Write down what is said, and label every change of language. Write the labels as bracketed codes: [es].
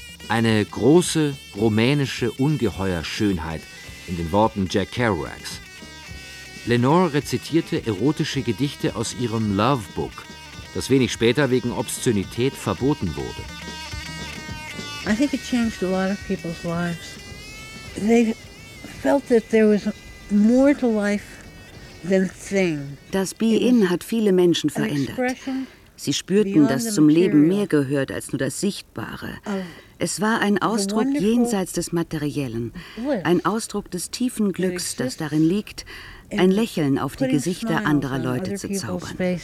[de] Eine große rumänische Ungeheuerschönheit, in den Worten Jack Kerouacs. Lenore rezitierte erotische Gedichte aus ihrem Love Book, das wenig später wegen Obszönität verboten wurde. [en] I think it changed a lot of people's lives. They felt that there was more to life. [de] Das Be-In hat viele Menschen verändert. Sie spürten, dass zum Leben mehr gehört als nur das Sichtbare. Es war ein Ausdruck jenseits des Materiellen, ein Ausdruck des tiefen Glücks, das darin liegt, ein Lächeln auf die Gesichter anderer Leute zu zaubern.